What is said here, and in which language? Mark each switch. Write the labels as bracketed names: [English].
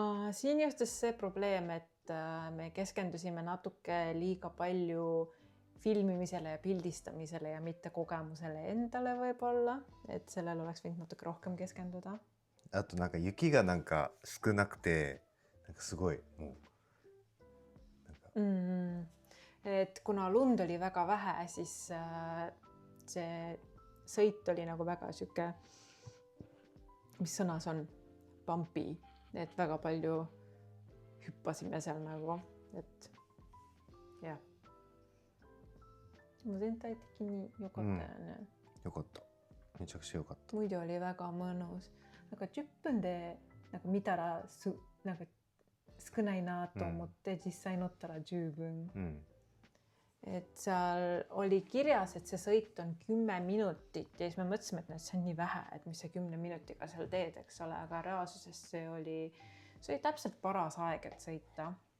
[Estonian] Siin juhtus see probleem, et me keskendusime natuke liiga palju filmimisele ja pildistamisele ja mitte kogemusele endale võib-olla, et sellel oleks võinud natuke rohkem keskenduda. [Japanese] あとなんか雪がなんか少なくてなんかすごいもうなんか [Estonian] Et kuna lund oli väga vähe, siis see sõit oli nagu väga siuke, mis sõna see on? Bumpy, et väga palju hüppasime seal nagu, et jah. Mutta taitikin joka tänne. [Japanese] よかった。めちゃくちゃよかった。 [Estonian] Muidu oli väga mõnus. Aga [Japanese] 10分でなんか見たらなんか少ないなと思って実際乗ったら十分。 [Estonian] Et seal oli kirjas, et see sõit on 10 minutit ja siis me mõtlesime, et see on nii vähe, et mis see 10 minutiga seal teed, eks ole, aga reaalsuses see oli täpselt paras aeg, et sõita.